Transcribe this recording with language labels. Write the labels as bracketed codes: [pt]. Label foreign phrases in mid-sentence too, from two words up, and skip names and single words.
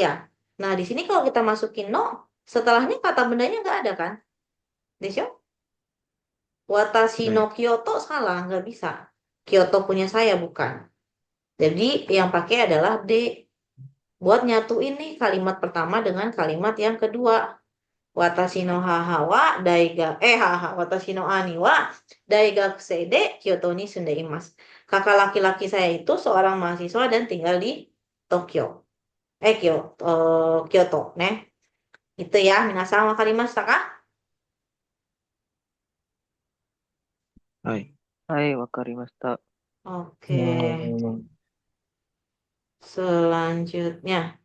[id] Nah, di sini kalau kita masukin no, setelahnya kata bendanya nggak ada kan? [ja] でしょ? 私の [id] Baik. Kyoto salah, nggak bisa. Kyoto punya saya bukan. Jadi yang pakai adalah D. Buat nyatuin nih kalimat pertama dengan kalimat yang kedua. [ja] 私の母は私の兄は大学生で京都に住んでいます. [id] Kakak laki-laki saya itu seorang mahasiswa dan tinggal di Tokyo. Kyoto, ne. Itu ya, [ja] 皆さん分かりましたか? はい. はい、分かりました. [id] Oke. Selanjutnya.